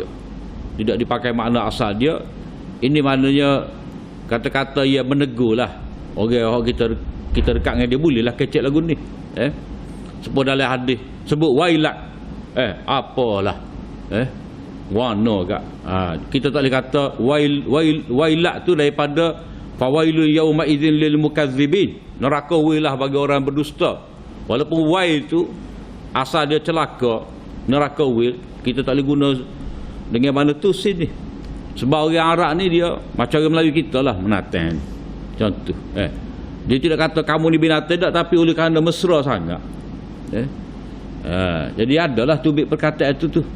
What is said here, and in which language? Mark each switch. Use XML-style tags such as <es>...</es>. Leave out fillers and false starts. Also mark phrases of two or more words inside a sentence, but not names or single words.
<ms>Tidak dipakai makna asal dia. Ini maknanya kata-kata yang menegur lah. Orang kita dekat dengan dia, boleh lah kecek lagu ni. Sebut dalam hadis, sebut wailat, apalah, warna gak. Kita tak boleh kata wailat tu daripada</ms> <ar>فويل يومئذ للمكذبين,</ar> <ms>neraka wilah bagi orang berdusta. Walaupun wail tu asal dia celaka, neraka wil, kita tak boleh guna dengan mana tu sin ni. Sebab orang Arab ni dia macam orang Melayu kita lah, menatan contoh. Dia tidak kata kamu ni binatang tak, tapi oleh kerana mesra sangat, jadi adalah tubik perkataan itu tu.</ms>